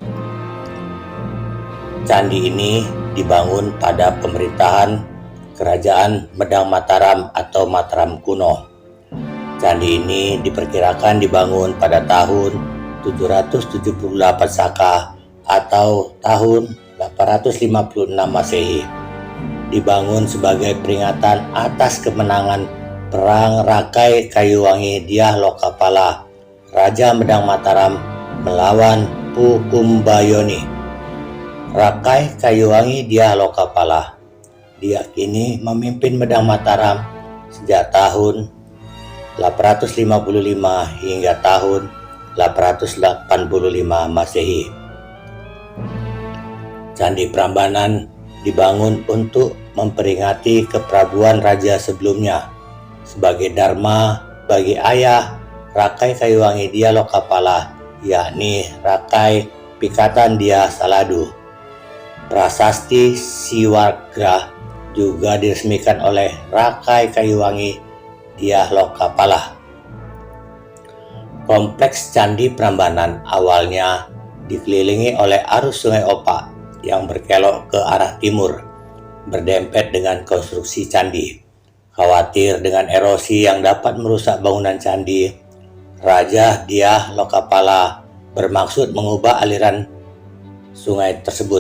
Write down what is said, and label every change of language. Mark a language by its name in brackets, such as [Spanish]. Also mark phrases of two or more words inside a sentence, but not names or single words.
[Indonesian] Candi ini dibangun pada pemerintahan Kerajaan Medang Mataram atau Mataram kuno. Candi ini diperkirakan dibangun pada tahun 778 Saka atau tahun 856 Masehi. Dibangun sebagai peringatan atas kemenangan Perang Rakai Kayuwangi Dyah Lokapala, Raja Medang Mataram melawan Pukumbayoni. Rakai Kayuwangi Dyah Lokapala diyakini memimpin Medang Mataram sejak tahun 855 hingga tahun 885 Masehi. Candi Prambanan dibangun untuk memperingati keprabuan raja sebelumnya sebagai dharma bagi ayah Rakai Kayuwangi Dyah Lokapala, yakni Rakai Pikatan Dyah Saladu. Prasasti Siwarga juga diresmikan oleh Rakai Kayuwangi Dyah Lokapala. Kompleks Candi Prambanan awalnya dikelilingi oleh arus Sungai Opak yang berkelok ke arah timur, berdempet dengan konstruksi candi. Khawatir dengan erosi yang dapat merusak bangunan candi, Raja Dyah Lokapala bermaksud mengubah aliran sungai tersebut.